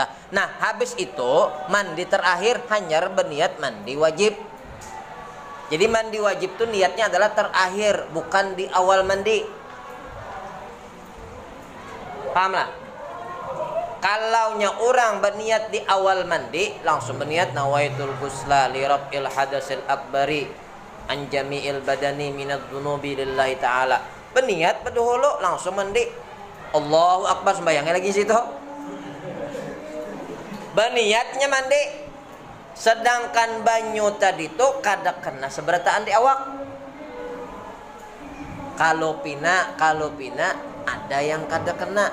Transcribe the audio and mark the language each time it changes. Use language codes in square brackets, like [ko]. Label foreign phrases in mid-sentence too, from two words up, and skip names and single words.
[bjn] Nah, habis itu mandi terakhir hanya berniat mandi wajib. Jadi mandi wajib itu niatnya adalah terakhir, bukan di awal mandi. Paham lah? Kalaunya orang berniat di awal mandi, langsung berniat [ar] نويت الغسل لرب الحدث الأكبر عن جميع البدن من الذنوب لله تعالى. [bjn] Berniat berdahulu langsung mandi. [ar] الله أكبر, [bjn] sembahyangnya lagi situ. Berniatnya mandi. Sedangkan banyu tadi tuh kada kena seberataan di awak. Kalau pina ada yang kada kena.